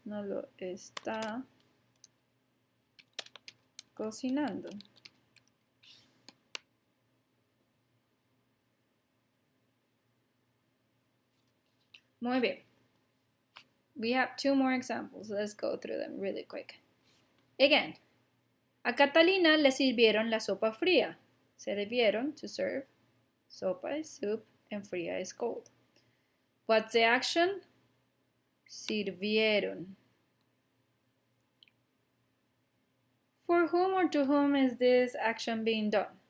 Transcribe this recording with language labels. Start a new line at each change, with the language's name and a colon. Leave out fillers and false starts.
Spanish: No lo está cocinando. Muy bien.
English: We have two more examples. Let's go through them really quick.
Spanish: Again, a Catalina le sirvieron la sopa fría.
English: Servieron, to serve. Sopa is soup and fría is cold. What's the action?
Spanish: Sirvieron.
English: For whom or to whom is this action being done?